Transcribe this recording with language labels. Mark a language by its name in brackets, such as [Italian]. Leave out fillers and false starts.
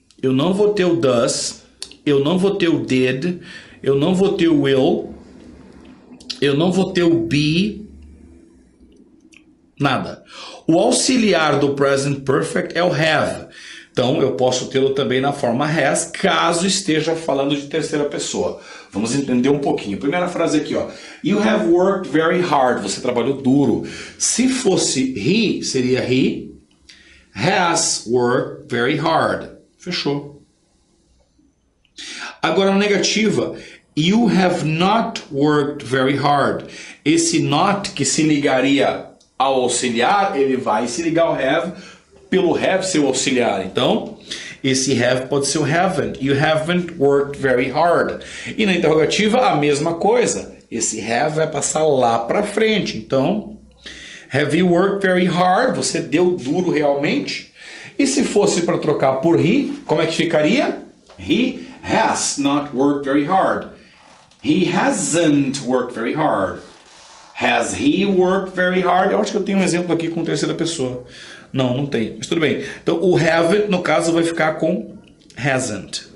[Portuguese] eu não vou ter o does, eu não vou ter o did, eu não vou ter o will, eu não vou ter o be, nada. O auxiliar do present perfect é o have. Então, eu posso tê-lo também na forma has, caso esteja falando de terceira pessoa. Vamos entender um pouquinho. Primeira frase aqui, ó. [English] You have worked very hard. [Portuguese] Você trabalhou duro. Se fosse [English] he, [Portuguese] seria [English] he has worked very hard. [Portuguese] Fechou. Agora, na negativa, [English] you have not worked very hard. [Portuguese] Esse not que se ligaria ao auxiliar, ele vai se ligar ao have pelo have ser o auxiliar. Então, esse have pode ser o haven't. [English] You haven't worked very hard. [Portuguese] E na interrogativa, a mesma coisa. Esse have vai passar lá para frente. [English] Então, have you worked very hard? [Portuguese] Você deu duro realmente? E se fosse para trocar por he, como é que ficaria? [English] He has not worked very hard. He hasn't worked very hard. Has he worked very hard? [Portuguese] Eu acho que eu tenho um exemplo aqui com terceira pessoa. Não, não tem, mas tudo bem. Então, o haven't, no caso, vai ficar com hasn't.